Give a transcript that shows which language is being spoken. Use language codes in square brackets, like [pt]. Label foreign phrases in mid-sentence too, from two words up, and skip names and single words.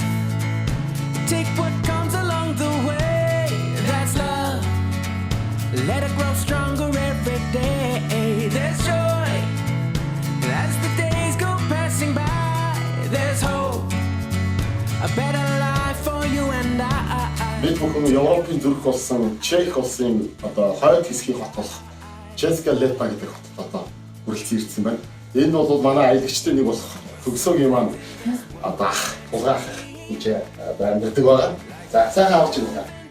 [en] Take what comes along the way. That's love. Let it grow stronger every day. There's joy as the days go passing by. There's hope, a better life for you and I. [mn] Бид бүхэн Европын зүрх болсон Чех улсын одоо хойд хэсгийн хот болох Česká Lípa гэдэг хотод одоо хүрэлцэн ирсэн байна. Энэ бол манай аялагчдын нэг болох төгсөөгийн маань одоо угаах гэж амьддаг байгаа. За сайхан авч ирнэ.